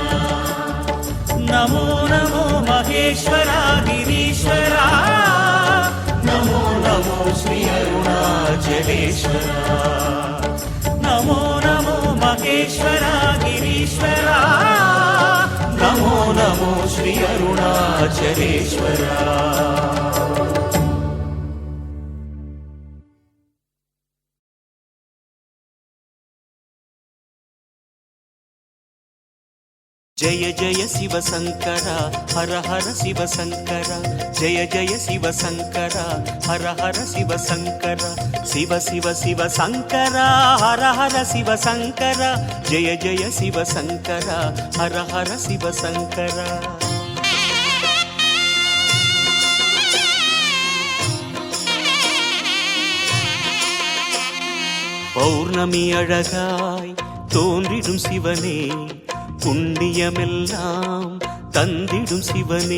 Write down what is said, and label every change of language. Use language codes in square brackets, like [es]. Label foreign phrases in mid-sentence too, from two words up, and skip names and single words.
[ta] நமோ நமோ மகேஸ்வரா கிரீஸ்வரா, நமோ நமோ ஸ்ரீ அருணாச்சலேஸ்வரா. நமோ நமோ மகேஸ்வரா கிரீஸ்வரா, நமோ நமோ ஸ்ரீ அருணாச்சலேஸ்வரா. [hi] जय जय शिव शंकरा, हर हर शिव शंकरा. जय जय शिव शंकरा, हर हर शिव शंकरा. शिव शिव शिव शंकरा, हर हर शिव शंकरा. जय जय शिव शंकरा, हर हर शिव शंकरा. [ta] பௌர்ணமி அழகாய் தோன்றிடும் சிவனே, புண்ணியமெல்லாம் தந்திடும் சிவனே.